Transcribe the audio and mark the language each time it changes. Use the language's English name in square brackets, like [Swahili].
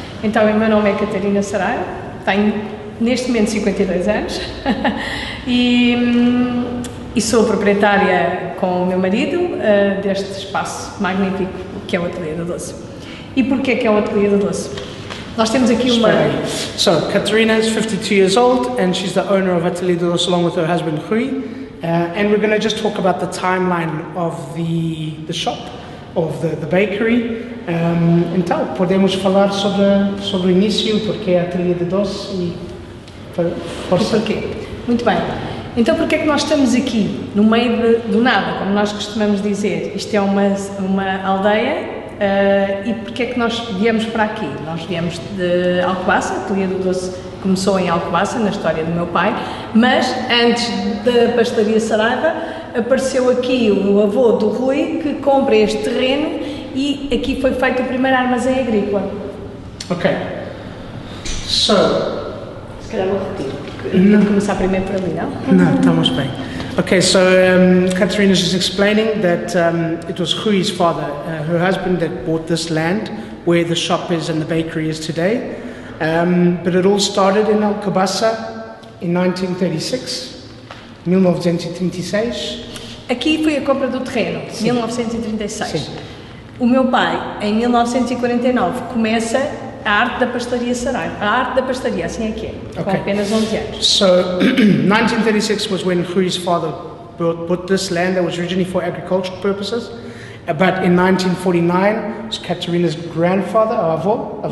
[Portuguese] Então, o meu nome é Catarina Saraiva, tenho neste momento 52 anos e sou proprietária com o meu marido deste espaço magnífico que é o Atelier Doce. E porquê que é o Atelier Doce? Nós temos aqui uma... [English] So, Katerina is 52 years old and she's the owner of Atelier Doce along with her husband Rui, and we're going to just talk about the timeline of the shop, of the bakery. [Portuguese] Então, podemos falar sobre o início, porque é Atelier Doce e porquê? Muito bem. Então, porquê é que nós estamos aqui, no meio do nada, como nós costumamos dizer? Isto é uma aldeia e porquê é que nós viemos para aqui? Nós viemos de Alcobaça, a Atelier Doce começou em Alcobaça, na história do meu pai, mas antes da pastelaria Saraiva, apareceu aqui o avô do Rui, que compra este terreno e aqui foi feito o primeiro armazém agrícola. [English] Ok. So... [Portuguese] Se calhar vou repetir, porque começar primeiro por ali, não? Não, estamos bem. [English] Okay, so Katerina is just explaining that it was Rui's father, her husband, that bought this land where the shop is and the bakery is today. But it all started in Alcobaça in 1936, 1936. [Portuguese] Aqui foi a compra do terreno, sim. 1936. Sim. O meu pai, em 1949, começa a arte da pastelaria Saraiva. A arte da pastelaria, assim é que é, com apenas 11 anos. [English] So, 1936 was when Rui's father bought this land that was originally for agricultural purposes. But in 1949, it was Katerina's grandfather, avô?